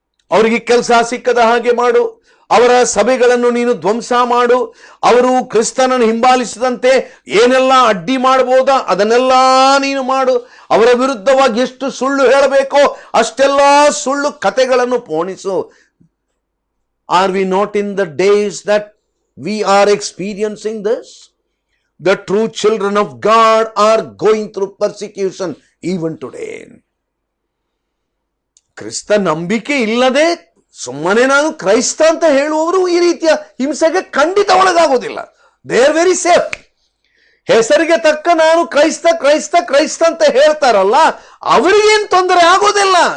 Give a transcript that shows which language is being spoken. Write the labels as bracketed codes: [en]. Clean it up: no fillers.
[kn] ಅವರಿಗೆ ಕೆಲಸ ಸಿಕ್ಕದ ಹಾಗೆ ಮಾಡು, ಅವರ ಸಭೆಗಳನ್ನು ನೀನು ಧ್ವಂಸ ಮಾಡು, ಅವರು ಕ್ರಿಸ್ತನನ್ನು ಹಿಂಬಾಲಿಸಿದಂತೆ ಏನೆಲ್ಲ ಅಡ್ಡಿ ಮಾಡಬಹುದಾ ಅದನ್ನೆಲ್ಲ ನೀನು ಮಾಡು. ಅವರ ವಿರುದ್ಧವಾಗಿ ಎಷ್ಟು ಸುಳ್ಳು ಹೇಳಬೇಕೋ ಅಷ್ಟೆಲ್ಲ ಸುಳ್ಳು ಕಥೆಗಳನ್ನು ಪೋಣಿಸು. [en] Are we not in the days that we are experiencing this? The true children of God are going through persecution even today. [kn] ಕ್ರಿಸ್ತ ನಂಬಿಕೆ ಇಲ್ಲದೆ ಸುಮ್ಮನೆ ನಾನು ಕ್ರೈಸ್ತ ಅಂತ ಹೇಳುವವರು ಈ ರೀತಿಯ ಹಿಂಸೆಗೆ ಖಂಡಿತ ಒಳಗಾಗುವುದಿಲ್ಲ. [en] They are very safe. [kn] ಹೆಸರಿಗೆ ತಕ್ಕ ನಾನು ಕ್ರೈಸ್ತ ಕ್ರೈಸ್ತ ಕ್ರೈಸ್ತ ಅಂತ ಹೇಳ್ತಾರಲ್ಲ, ಅವರಿಗೇನು ತೊಂದರೆ ಆಗೋದಿಲ್ಲ.